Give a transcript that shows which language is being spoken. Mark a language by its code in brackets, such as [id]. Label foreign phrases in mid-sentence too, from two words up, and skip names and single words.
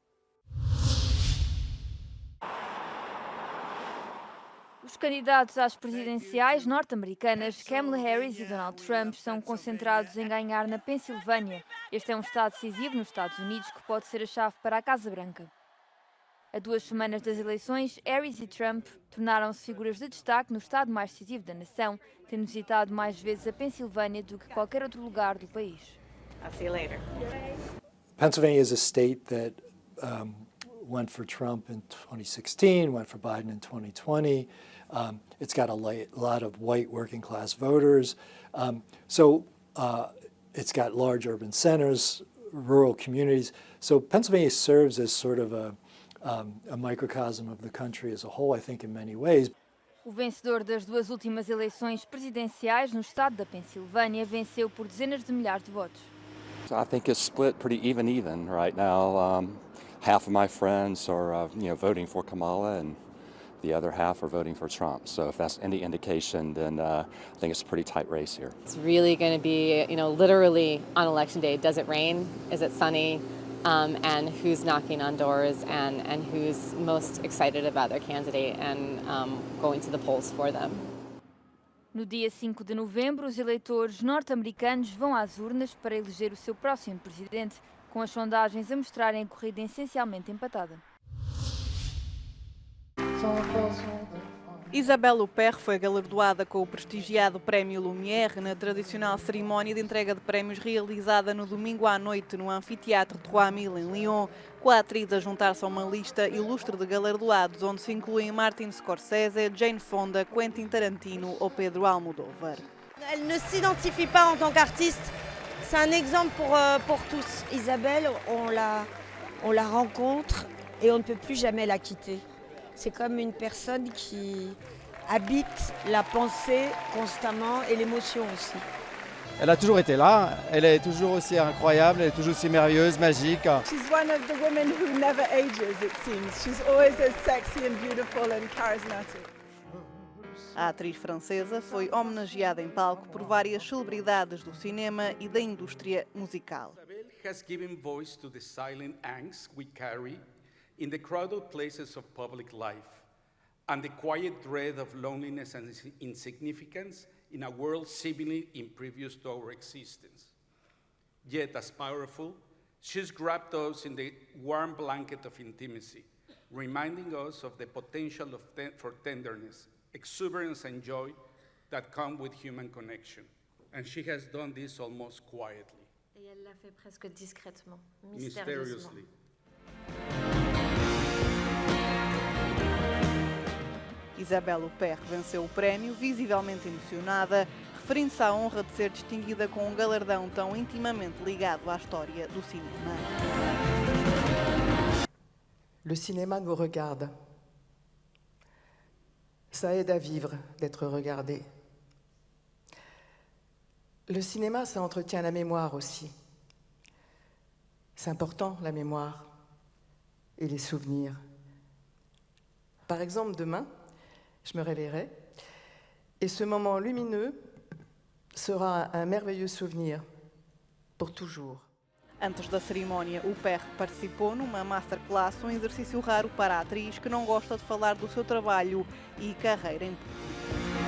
[pt] Os candidatos às presidenciais norte-americanas, Kamala Harris e Donald Trump, estão concentrados em ganhar na Pensilvânia. Este é um estado decisivo nos Estados Unidos que pode ser a chave para a Casa Branca. A 2 semanas das eleições, Harris e Trump tornaram-se figuras de destaque no estado mais decisivo da nação, tendo visitado mais vezes a Pensilvânia do que qualquer outro lugar do país. [en] I'll see you later. Pennsylvania is a state that went for Trump in 2016, went for Biden in 2020. It's got a lot of white working class voters. It's got large urban centers, rural communities. So Pennsylvania serves as sort of a microcosm of the country as a whole, I think, in many ways. [pt] O vencedor das 2 últimas eleições presidenciais no estado da Pensilvânia venceu por dezenas de milhares de votos. [en] I think it's split pretty even right now. Half of my friends are, voting for Kamala, and the other half are voting for Trump. So if that's any indication, then I think it's a pretty tight race here. It's really going to be, literally on election day. Does it rain? Is it sunny? And who's knocking on doors and who's most excited about their candidate and going to the polls for them. [pt] No dia 5 de novembro, os eleitores norte-americanos vão às urnas para eleger o seu próximo presidente, com as sondagens a mostrarem a corrida essencialmente empatada. Isabelle Huppert foi galardoada com o prestigiado Prémio Lumière na tradicional cerimónia de entrega de prémios realizada no domingo à noite no Anfiteatro 3000 em Lyon, com a atriz a juntar-se a uma lista ilustre de galardoados, onde se incluem Martin Scorsese, Jane Fonda, Quentin Tarantino ou Pedro Almodóvar. [fr] Elle ne s'identifie pas en tant qu'artiste. C'est un exemple pour tous. Isabelle, on la rencontre et on ne peut plus jamais la quitter. C'est comme une personne qui habite la pensée constamment et l'émotion aussi. Elle a toujours été là, elle est toujours aussi incroyable, elle est toujours aussi merveilleuse, magique. [en] She's one of the women who never ages, it seems. She's always as sexy and beautiful and charismatic. [pt] A atriz francesa foi homenageada em palco por várias celebridades do cinema e da indústria musical. [en] Isabel has given voice to the silent angst we carry in the crowded places of public life and the quiet dread of loneliness and insignificance in a world seemingly imprevious to our existence. Yet as powerful, she's wrapped us in the warm blanket of intimacy, reminding us of the potential for tenderness, exuberance and joy that come with human connection. And she has done this almost quietly. [fr] Et elle l'a fait presque discrètement, [en] mysteriously. [pt] Isabelle Huppert venceu o prémio, visivelmente emocionada, referindo-se à honra de ser distinguida com um galardão tão intimamente ligado à história do cinema. [fr] Le cinéma nous regarde. Ça aide à vivre d'être regardé. Le cinéma, ça entretient la mémoire aussi. C'est important, la mémoire et les souvenirs. Par exemple, demain, je me réveillerai et ce moment lumineux sera un merveilleux souvenir pour toujours. [pt] Antes da cerimónia, Huppert participou numa masterclass, um exercício raro para a atriz que não gosta de falar do seu trabalho e carreira em público.